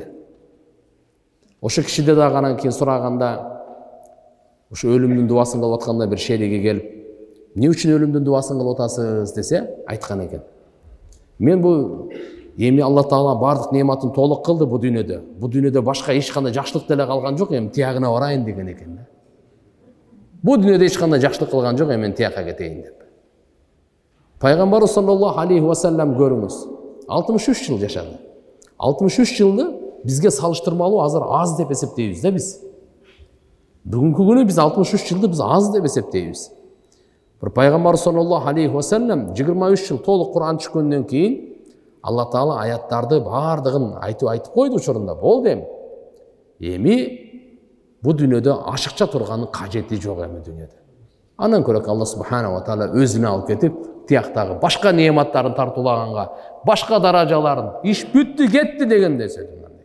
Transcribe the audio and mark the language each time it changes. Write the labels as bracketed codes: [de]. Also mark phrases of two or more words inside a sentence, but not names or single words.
[ky] Ошо кишиде дагы анан кийин сураганда, ошо өлүмдүн дуасын кылып атканда бир шериги келип, эмне үчүн өлүмдүн дуасын кылып атасыз десе, айткан экен. Мен бул Эми Алла Таала бардык нематын толук кылды бу дүйнөдө. Бу дүйнөдө башка эч кандай жакшылык деле калган жок, эми тиягына барайын деген экен да. Бу дүйнөдө эч кандай жакшылык кылган жок, эми тияка кетейин деп. Пайгамбарыбыз [ar] صلى الله عليه وسلم [ky] көрүңүз, 63 жыл жашады. 63 жылды бизге салыштырмалуу азыр аз деп эсептейбиз да биз. Бүгүнкү күнү биз 63 жылды биз аз деп эсептейбиз. Бир пайгамбар [ar] صلى الله عليه وسلم [ky] 23 жыл толук Кур'ан түшкөндөн кийин Алла Таала аяттарды бардыгын айтып койду учурунда. Болду эми бу дүйнөдө ашыкча турганын кажети жок эми дүйнөдө. Андан көрөк Алла [ar] سبحانه وتعالى [ky] өзүнө алып кетип, тияктагы башка неаматтарын тартуулаганга, башка даражаларын иш бүттү, кетти дегенде сөйдүм.